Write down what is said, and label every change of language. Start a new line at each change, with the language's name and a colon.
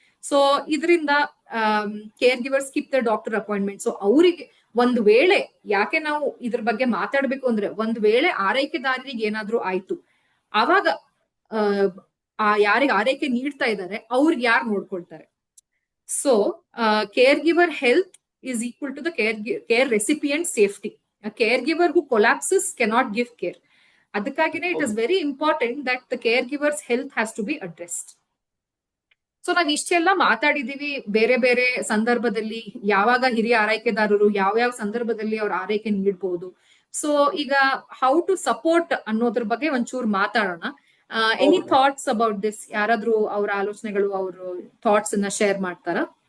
English: So ಇದರಿಂದ caregiver skip the doctor appointment.
Kannada: So ಅವರಿಗೆ ಒಂದು ವೇಳೆ, ಯಾಕೆ ನಾವು ಇದ್ರ ಬಗ್ಗೆ ಮಾತಾಡ್ಬೇಕು ಅಂದ್ರೆ, ಒಂದ್ ವೇಳೆ ಆರೈಕೆದಾರರಿಗೆ ಏನಾದ್ರೂ ಆಯ್ತು, ಆವಾಗ ಯಾರಿಗೆ ಆರೈಕೆ ನೀಡ್ತಾ ಇದ್ದಾರೆ ಅವ್ರಿಗೆ ಯಾರು ನೋಡ್ಕೊಳ್ತಾರೆ?
English: So caregiver health is equal to the care recipient safety. A caregiver who collapses cannot give care. ಅದಕ್ಕಾಗಿನೇ it is very important that the caregiver's health has to be addressed.
Kannada: So ನಾವ್ ಇಷ್ಟೆಲ್ಲ ಮಾತಾಡಿದೀವಿ ಬೇರೆ ಬೇರೆ ಸಂದರ್ಭದಲ್ಲಿ, ಯಾವಾಗ ಹಿರಿಯ ಆರೈಕೆದಾರರು ಯಾವ್ಯಾವ ಸಂದರ್ಭದಲ್ಲಿ ಅವ್ರ ಆರೈಕೆ ನೀಡಬಹುದು. ಸೊ ಈಗ ಹೌ ಟು ಸಪೋರ್ಟ್ ಅನ್ನೋದ್ರ ಬಗ್ಗೆ ಒಂಚೂರು ಮಾತಾಡೋಣ.
English: Any thoughts about this?
Kannada: ಯಾರಾದ್ರೂ ಅವ್ರ ಆಲೋಚನೆಗಳು, ಅವ್ರ ಥಾಟ್ಸ್ ಅನ್ನ ಶೇರ್ ಮಾಡ್ತಾರಾ?